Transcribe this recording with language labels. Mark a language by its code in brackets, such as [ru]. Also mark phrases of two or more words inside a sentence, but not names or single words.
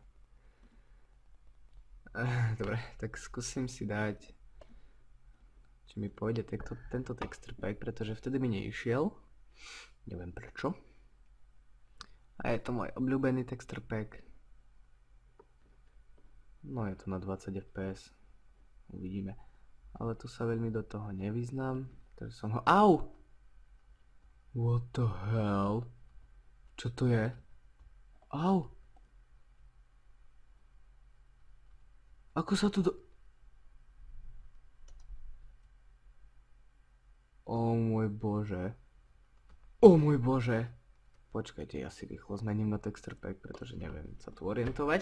[sk] Dobre, tak skúsim si dať, či mi pôjde tento [en] texture pack, [sk] pretože vtedy mi neišiel. Neviem prečo. A je to môj obľúbený [en] texture pack. [sk] No je to na 20 fps. Uvidíme. Ale tu sa veľmi do toho nevyznám. Takže som ho... Au! [en] What the hell? [sk] Čo to je? Au! Ako sa tu O môj bože. O môj bože. Počkajte, ja si rýchlo zmením na [en] texture pack, [sk] pretože neviem sa tu orientovať.